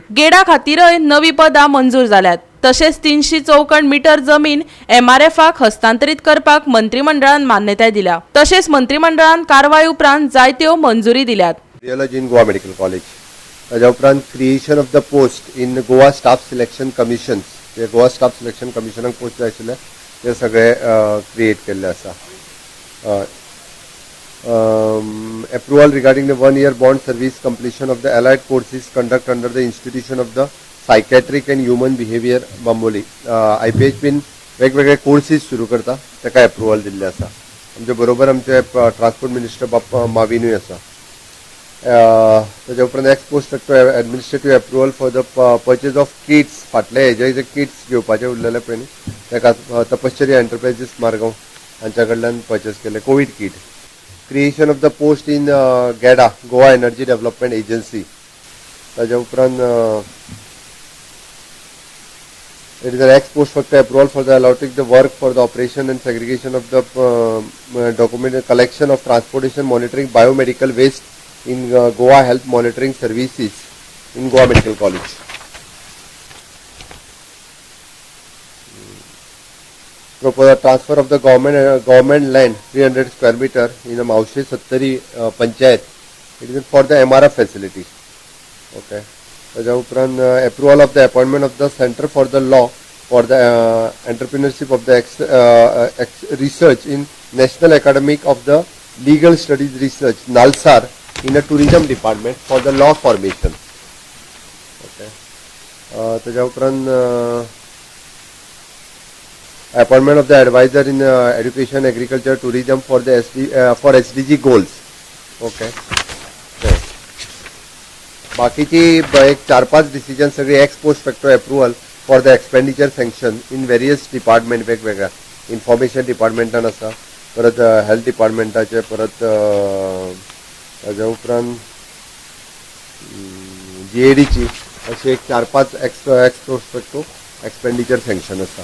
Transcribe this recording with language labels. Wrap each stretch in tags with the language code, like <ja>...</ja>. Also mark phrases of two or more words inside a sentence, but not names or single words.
<kok>गेडा खातीरय नवी पदां मंजूर जाल्यात. तशेंच 300 चौखण मीटर जमीन MRFक हस्तांतरीत करपाक मंत्रिमंडळान मान्यताय दिल्या. तशेंच मंत्रिमंडळान कारवाय उपरांत जायत्यो मंजुरी दिल्यात.</kok> <en>Radiology in Goa Medical College,</en> <kok>ताज्या उपरांत</kok> <en>creation of the post in Goa Staff Selection Commission.</en> <kok>जे गोवा स्टाफ सिलेक्शन कमिशनाक पोस्ट जाय आशिल्ले ते सगळे क्रिएट केल्ले आसा.</kok> <en>approval regarding the 1-year bond service completion of the allied courses conduct under the institution of the psychiatric and human behavior बांबोली.</en> <kok>IPH बीन वेगवेगळे कोर्सेस सुरू करता ताका एप्रुवल दिल्ले आसा. आमचे बरोबर आमचे ट्रान्सपोर्ट मिनिस्टर बाप्पा माविनूय आसा. ताज्या उपरांत</kok> <en>ex post administrative approval for the purchase of kits.</en> <kok>फाटले हेजे जे किट्स घेवपाचे उरलेले पळय न्ही ताका तपश्चर्या एंटरप्रायजीस मारगांव हांच्या कडल्यान परचेस केले</kok> <en>covid kit. creation of the post in GEDA Goa Energy Development Agency.</en> <kok>ताच्या उपरांत</kok> <en>it is an ex post facto approval for the allotting the work for the operation and segregation of the document collection of transportation monitoring biomedical waste in Goa Health Monitoring Services in Goa Medical College. Propose transfer of the government land 300 square meter in a Maushi Sattari Panchayat. It is for the MRF facility. Okay.</en> <kok>त्याच्या उपरांत</kok> <en>approval of the appointment of the Center for the Law for the entrepreneurship of the research in National Academic of the Legal Studies Research NALSAR in a tourism department for the law formation. Okay.</en> <kok>त्याच्या उपरांत</kok> <en>appointment of the advisor in education, agriculture, tourism for the SDG goals. Okay.</en> <kok>बाकीची एक</kok> <en>4-5 डिसिजन सगळी ex post facto approval for the expenditure sanction in various department वेगवेगळ्या. information department</en> <kok>आसा, परत</kok> <en>health department,</en> <kok>परत ताच्या उपरांत GADची अशी एक 4-5</kok> <en>ex post facto expenditure sanction</en> <kok>आसा.</kok>